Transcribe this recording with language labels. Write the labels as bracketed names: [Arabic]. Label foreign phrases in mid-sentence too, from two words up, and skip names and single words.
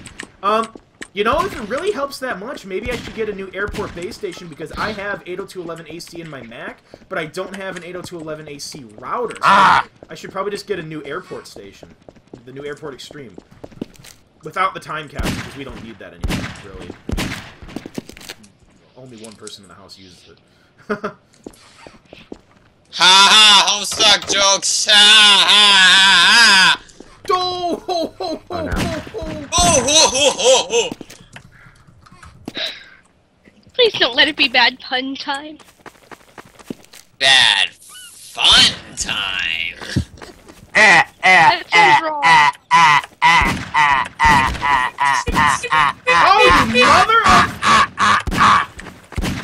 [English] You know, if it really helps that much, maybe I should get a new airport base station, because I have 802.11 AC in my Mac, but I don't have an 802.11 AC router. So I should probably just get a new airport station, the new Airport Extreme. Without the time capsule, because we don't need that anymore, really. Only one person in the house uses it. Ha ha! Homestuck jokes! Ha ha ha! Oh, ho, ho, ho, Oh, no. ho, ho. Oh ho ho ho ho! Please don't let it be bad pun time. Bad fun time. That sounds wrong. Oh, you mother of...